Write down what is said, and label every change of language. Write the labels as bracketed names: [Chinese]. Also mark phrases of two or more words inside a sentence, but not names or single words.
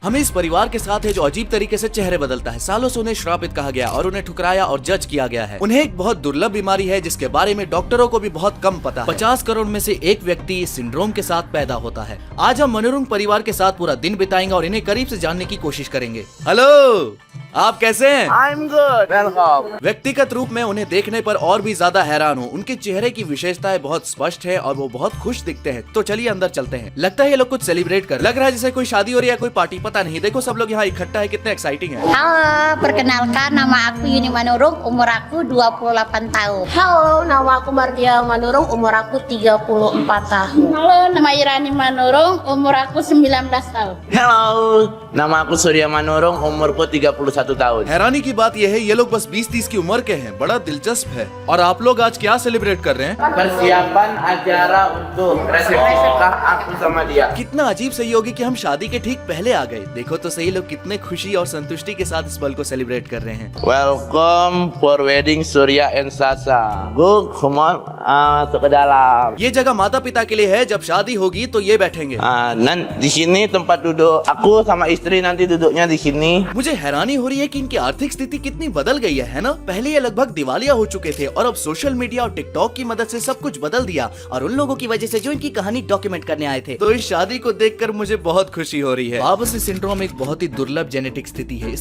[Hindi] हमें इस परिवार के साथ है जो अजीब तरीके से चेहरे बदलता है। सालों से उन्हें श्रापित कहा गया और उन्हें ठुकराया और जज किया गया है। उन्हें एक बहुत दुर्लभ बीमारी है जिसके बारे में डॉक्टरों को भी बहुत कम पता है। 50 करोड़ में से एक व्यक्ति इस सिंड्रोम के साथ पैदा होता है। आज हम मनोरुंग परिवार के साथ पूरा दिन बिताएंगे और इन्हें करीब से जानने की कोशिश करेंगे। हेलो, आप कैसे हैं? [English] I'm good. Welcome. [Hindi] व्यक्तिगत रूप में उन्हें देखने पर और भी ज्यादा हैरान हूँ। उनके चेहरे की विशेषताएं बहुत स्पष्ट है और वो बहुत खुश दिखते हैं। तो चलिए अंदर चलते हैं। लगता है ये लोग कुछ सेलिब्रेट कर, लग रहा है जैसे कोई शादी हो रही है, कोई पार्टी, पता नहीं। देखो सब लोग यहाँ इकट्ठा है, कितने एक्साइटिंग है। [Indonesian] Halo, perkenalkan nama aku Yuni Manurung, umur aku 28 tahun. Halo, nama aku Mardia Manurung, umur aku 34 tahun. Halo, nama Irani Manurung, umur aku 19 tahun. Hello, nama aku Surya Manurung, umurku 31 tahun. [Hindi] हैरानी की बात यह है ये लोग बस 20-30 की उम्र के हैं। बड़ा दिलचस्प है। और आप लोग आज क्या सेलिब्रेट कर रहे हैं? [Indonesian] Persiapan acara untuk resepsi nikah aku sama dia. [Hindi] कितना अजीब सही होगी कि हम शादी के ठीक पहले आ गए। देखो तो सही, लोग कितने खुशी और संतुष्टि के साथ इस पल को सेलिब्रेट कर रहे हैं। [English] Welcome for wedding Surya and Sasa. Go, come on, [Indonesian] masuk ke dalam. [Hindi] ये जगह माता पिता के लिए है, जब शादी होगी तो ये बैठेंगे। [Indonesian] Di sini tempat duduk aku sama istri nanti duduknya di sini. [Hindi] मुझे हैरानी हो रही है कि इनकी आर्थिक स्थिति कितनी बदल गई है ना? पहले ये लगभग दिवालिया हो चुके थे और अब [English] social media [Hindi] और टिकटॉक की मदद से सब कुछ बदल दिया, और उन लोगों की वजह से जो इनकी कहानी डॉक्यूमेंट करने आए थे। तो इस शादी को देखकर मुझे बहुत खुशी हो रही है। वाबसी सिंड्रोम एक बहुत ही दुर्लभ जेनेटिक स्थिति है।